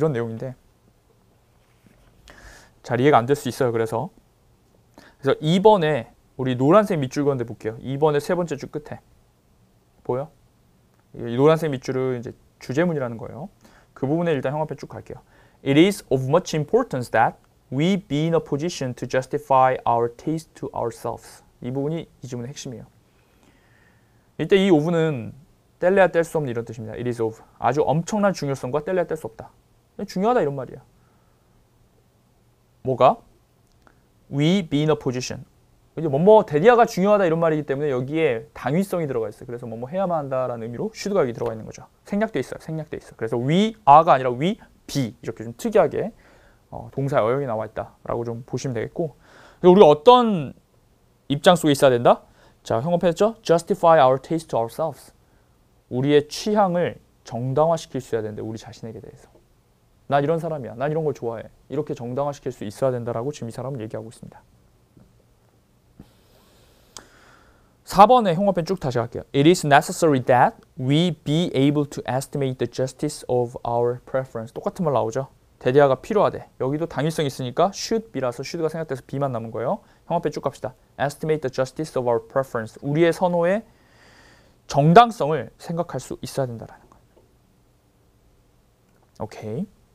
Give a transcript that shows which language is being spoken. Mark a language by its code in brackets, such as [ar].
[ko] 이런 내용인데 잘 이해가 안 될 수 있어요. 그래서 2번에 우리 노란색 밑줄 그런데 볼게요. 2번의 세 번째 줄 끝에 보여? 이 노란색 밑줄은 이제 주제문이라는 거예요. 그 부분에 일단 형광펜 쭉 갈게요. [en] It is of much importance that we be in a position to justify our taste to ourselves. [ko] 이 부분이 이 지문의 핵심이에요. 이때 이 of는 뗄래야 뗄 수 없는 이런 뜻입니다. [en] It is of. [ko] 아주 엄청난 중요성과 뗄래야 뗄 수 없다. 중요하다 이런 말이에요. 뭐가? [en] We be in a position. [ko] 이제 뭐뭐 대디아가 중요하다 이런 말이기 때문에 여기에 당위성이 들어가 있어요. 그래서 뭐뭐 해야만 한다라는 의미로 should가 여기 들어가 있는 거죠. 생략돼 있어요. 생략돼 있어. 그래서 [en] we are [ko] 가 아니라 [en] we be [ko] 이렇게 좀 특이하게 동사의 어용이 나와 있다라고 좀 보시면 되겠고 우리가 어떤 입장 속에 있어야 된다? 자, 형광펜 했죠? [en] Justify our taste to ourselves. [ko] 우리의 취향을 정당화시킬 수 있어야 되는데 우리 자신에게 대해서. 난 이런 사람이야. 난 이런 걸 좋아해. 이렇게 정당화시킬 수 있어야 된다라고 지금 이 사람은 얘기하고 있습니다. 4번에 형광펜 쭉 다시 갈게요. [en] It is necessary that we be able to estimate the justice of our preference. [ko] 똑같은 말 나오죠. 대디아가 필요하대. 여기도 당위성이 있으니까 [en] should be [ko] 라서 should가 생략돼서 be만 남은 거예요. 형광펜 쭉 갑시다. [en] Estimate the justice of our preference. [ko] 우리의 선호의 정당성을 생각할 수 있어야 된다라는 거예요. 오케이.